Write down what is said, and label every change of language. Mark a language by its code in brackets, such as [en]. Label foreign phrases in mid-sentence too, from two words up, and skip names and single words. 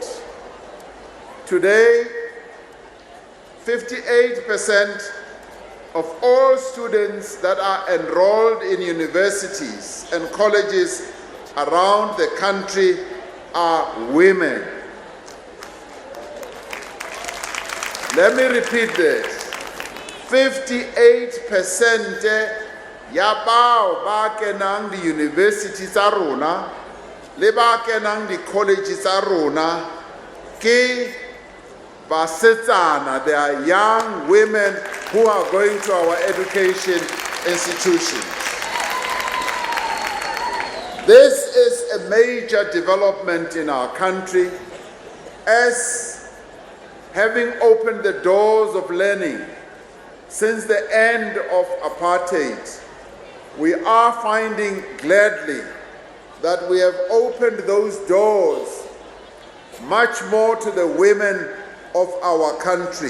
[en] Today, 58% of all students that are enrolled in universities and colleges around the country are women. Let me repeat this. [tn] 58% ya bao ba kenang di university tsa rona le ba kenang di college tsa rona ke basetsana. [en] They are young women who are going to our education institutions. This is a major development in our country, as having opened the doors of learning since the end of apartheid, we are finding gladly that we have opened those doors much more to the women of our country.